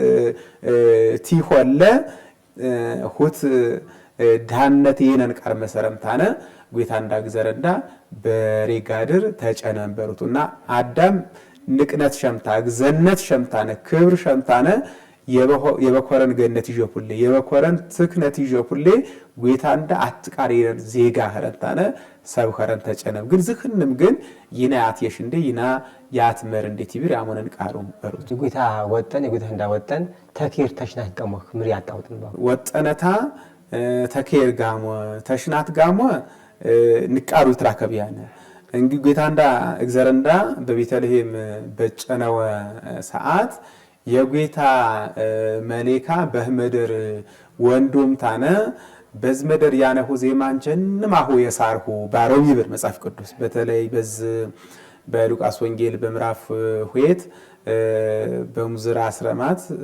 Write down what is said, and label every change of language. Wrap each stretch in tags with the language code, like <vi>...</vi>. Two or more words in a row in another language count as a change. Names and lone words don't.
<sgw>ቲሆለ ሁት ዳነት ኤነን ቃር መሰረምታነ ጌታ እንዳግዘረንዳ በሬጋድር ተጨነንበሩቱና አዳም ንቅነት ሸምታ ግዘነት ሸምታነ ክብር ሸምታነ የበኮረን ገነት ይጀኩሌ የበኮረን ትክነት ይጀኩሌ ጌታ እንዳ አትቃሪን ዜጋ ኸረንታነ ሰብ ኸረን ተጨነብ ግን ዝኽንም ግን ይናያት የሽንደ ይና ያትመር እንዴት ይብር ያሞነን ቃሩ በሩት ጌታ ወጠን የጌታ እንዳወጠን ተኬር ተሽናት ቀሞክ ምሪ ያጣውጥን ባው ወጠነታ ተኬር ጋሞ ተሽናት ጋሞ ንቃሩ ይትራከብያነ እንግዲህ ጌታ እንዳ እግዚአብሔርንዳ በቤተልሔም በጨነወ ሰዓት የጌታ መሌካ በህመደር ወንዶም ታነ በዝመደር ያነሁ ዜማን ጀንማሁ የሳርሁ ባሮም ይብር መጽሐፍ ቅዱስ</sgw> <am>በተለይ በሉቃስ ወንጌል በምዕራፍ 2</am> <sgw>በሙዝራ አስረማት</sgw>